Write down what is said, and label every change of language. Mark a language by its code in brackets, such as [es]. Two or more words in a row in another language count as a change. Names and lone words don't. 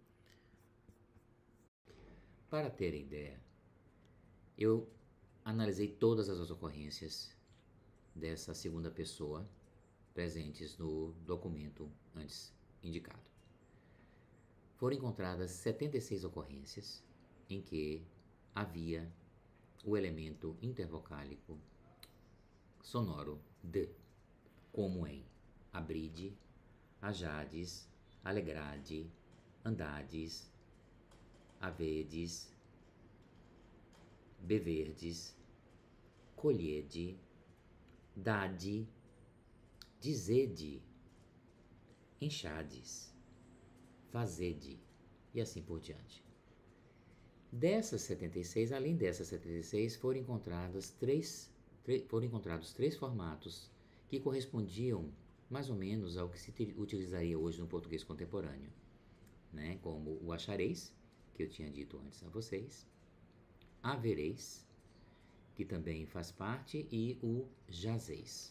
[pt] Para ter ideia, eu analisei todas as ocorrências dessa segunda pessoa presentes no documento antes indicado. Foram encontradas 76 ocorrências em que havia o elemento intervocálico sonoro de, como em abride, ajades, alegrade, andades, avedes, beverdes, colhede, dade, dizede, enxades, fazede e assim por diante. Além dessas 76, foram encontrados três formatos que correspondiam mais ou menos ao que se utilizaria hoje no português contemporâneo, né? Como o achareis, que eu tinha dito antes a vocês, havereis, que também faz parte, e o jazeis.